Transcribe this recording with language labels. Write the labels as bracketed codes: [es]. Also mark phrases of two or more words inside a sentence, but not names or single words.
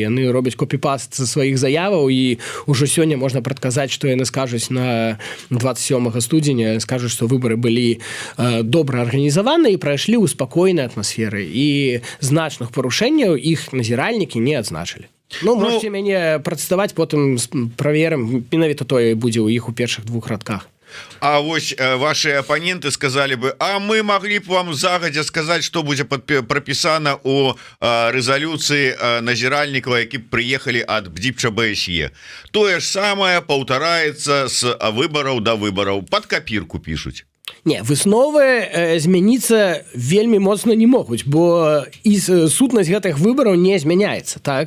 [be] Яны робяць копі-паст са сваіх заяваў, і ўжо сёння можна прадказаць, што яны скажуць на 27 студзеня, скажуць, што выбары былі добра арганізаваны і прайшлі ў спакойнай атмасферы, і значных парушэнняў іх назіральнікі не адзначылі. Можете мяне прадставаць, потым праверым, менавіта тое будзе ў іх у першых 2 радках. [ru] А вось ваши апаненты сказали бы, а мы могли б вам загадзя сказать, что будзе прописано у резолюции назиральников, які приехали от БДИПШа БСЕ. [be] Тое ж самое паўтараецца с выбораў до выбораў, [ru] под копирку пишут. [be] Не, высновы змяніцца вельмі моцна не могуць, бо і сутнасць гэтых выбараў не змяняецца, так?